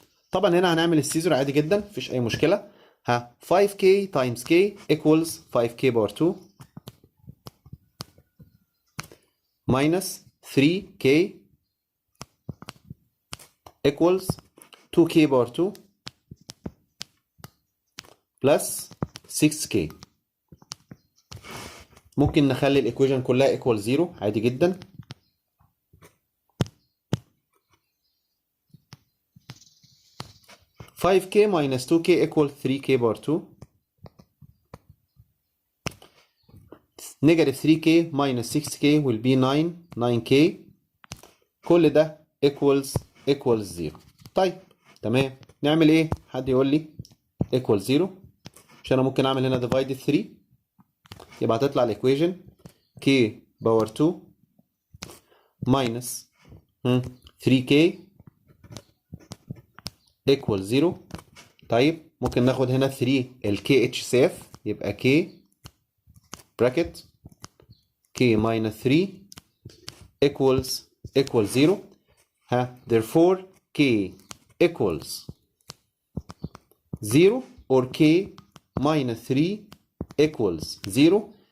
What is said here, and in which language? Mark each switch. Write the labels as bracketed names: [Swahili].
[Arabic] طبعا هنا هنعمل السيزر عادي جدا، مفيش اي مشكله. [English] 5k times k equals 5k power 2 minus 3k equals 2k power 2 plus 6k. [Arabic] ممكن نخلي الايكويشن كلها [English] equal 0 [Arabic] عادي جدا. [English] (5k minus 2k equal 3k power 2) negative 3k minus 6k will be 9k. [Arabic] كل ده [English] equals 0. [Arabic] طيب تمام، نعمل ايه؟ حد يقول لي equals 0 عشان انا ممكن اعمل هنا [English] divide 3. [Arabic] يبقى هتطلع الايكويشن [English] k power 2 minus 3k equals 0. [Arabic] طيب ممكن ناخد هنا 3 ال kh سيف، يبقى [English] k bracket k minus 3 equals 0. therefore k equals 0 or k minus 3 equals 0.